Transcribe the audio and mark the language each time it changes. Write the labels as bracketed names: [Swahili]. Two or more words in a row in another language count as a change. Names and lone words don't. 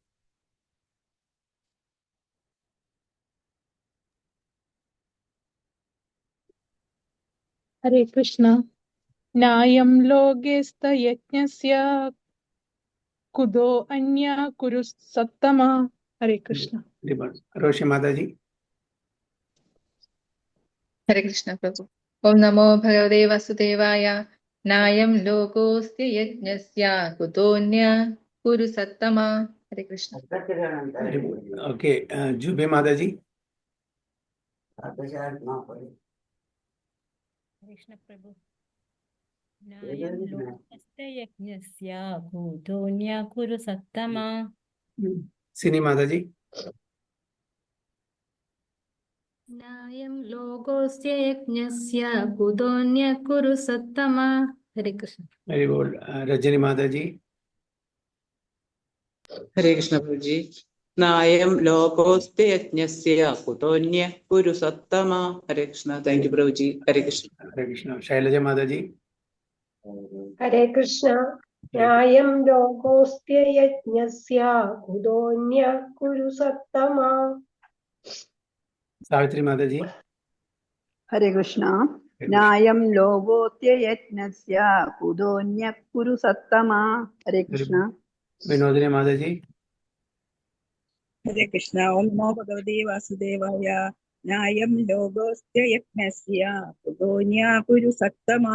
[Sanskrit] हरे कृष्ण. नायं लोकोऽस्त्य यज्ञस्य कुतो अन्य कुरु सत्तम. हरे कृष्ण. Roshi Mataji. ഹരേ കൃഷ്ണ പ്രഭു. ഓം നമോ ഭഗവതേ വാസുദേവായ. നായം ലോകോസ്തി യജ്ഞസ്യ കുതോന്യ കുരു സത്തമ. ഹരേ കൃഷ്ണ. [English] Okay, Jubi Mataji. [Sanskrit] Krishna Prabhu. नायं लोकोऽस्त्य यज्ञस्य कुतोऽन्य कुरु सत्तम. Sini Mataji. नायं लोकोऽस्त्य यज्ञस्य कुतोऽन्य कुरु सत्तम. हरे कृष्ण. [English] Very good. Rajani Mataji. [Sanskrit] ഹരേ കൃഷ്ണ പ്രഭുജി. നായം ലോകോസ്തി യജ്ഞസ്യ കുതോന്യ കുരു സത്തമ. ഹരേ കൃഷ്ണ. [English] thank you [Sanskrit] പ്രഭുജി. ഹരേ കൃഷ്ണ. हरे कृष्ण. Shailaja Mataji. हरे कृष्ण. नायं लोकोऽस्त्य यज्ञस्य कुतोऽन्य कुरु सत्तम. Savitri Mataji. Hare Krishna. നായം ലോകോത്യയജ്ഞസ്യ കുതോന്യ കുരു സത്തമാ. ഹരേ കൃഷ്ണ. വിനോദിനി മാതാജി. ഹരേ കൃഷ്ണ. ഓം നമോ ഭഗവതേ വാസുദേവായ. നായം ലോകോസ്ത്യ യജ്ഞസ്യ കുതോന്യ കുരു സത്തമാ.